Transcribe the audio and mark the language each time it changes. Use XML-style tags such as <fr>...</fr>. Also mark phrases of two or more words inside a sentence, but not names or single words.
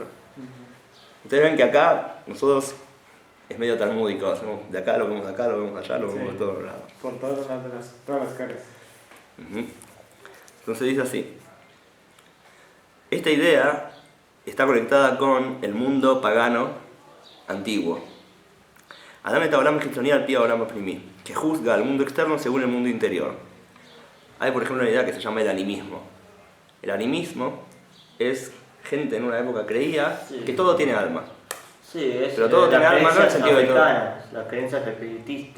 <es>Ustedes ven que acá nosotros es medio talmúdico, hacemos de acá, lo vemos de acá, lo vemos allá, lo vemos de todos lados. Con todas las caras. Entonces dice así. Esta idea está conectada con el mundo pagano antiguo.</es> <he>אדם את עולם חיצוני על פי עולם פנימי,</he> <es>que juzga al mundo externo según el mundo interior. Hay, por ejemplo, una idea que se llama el animismo. El animismo es gente en una época creía que todo tiene alma. Sí, es pero todo tiene alma, no en el sentido de todo. Las creencias espiritistas.</es>